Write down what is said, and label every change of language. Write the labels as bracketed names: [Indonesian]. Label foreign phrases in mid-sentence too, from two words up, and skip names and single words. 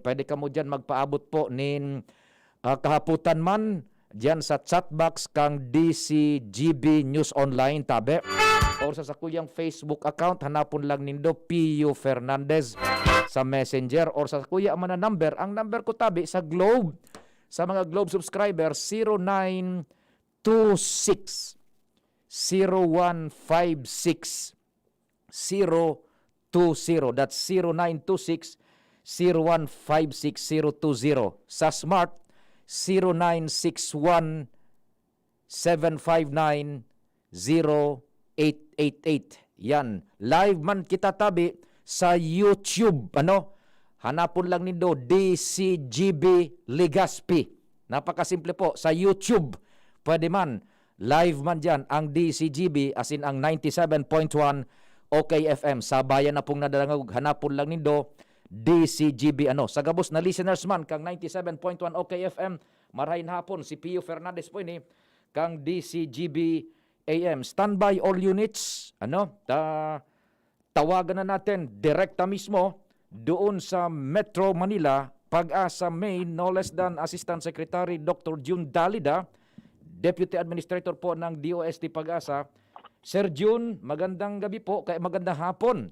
[Bikol] Pwede ka mo dyan magpaabot po nin kahaputan man dyan sa chatbox kang DCGB News Online tabi. Or sa sakuyang Facebook account, hanapon lang nindo Pio Fernandez sa Messenger. Or sa kuya man na number, ang number ko tabi sa Globe Sa mga Globe subscriber, 0926 0156 020. [English] That's 0926 0156 020. [Bikol] Sa Smart, 0961 759 0888. Yan. Live man kita tabi sa YouTube. Hanapon lang nindo DCGB Legazpi. Napakasimple po. Sa YouTube, pwede man. Live man dyan ang DCGB [English] as in [Bikol] ang 97.1 OKFM. Sa bayan na pong nadarangag, hanapon lang nindo DCGB. Sa gabos na listeners man kang 97.1 OKFM, marahin hapon si Pio Fernandez po ini kang DCGB AM. [English] Standby all units. [Filipino] Tawagan na natin direkta mismo doon sa Metro Manila, Pag-asa Main, no less than Assistant Secretary Dr. June Dalida, Deputy Administrator po ng DOST Pag-asa. Sir June, magandang gabi po, magandang hapon.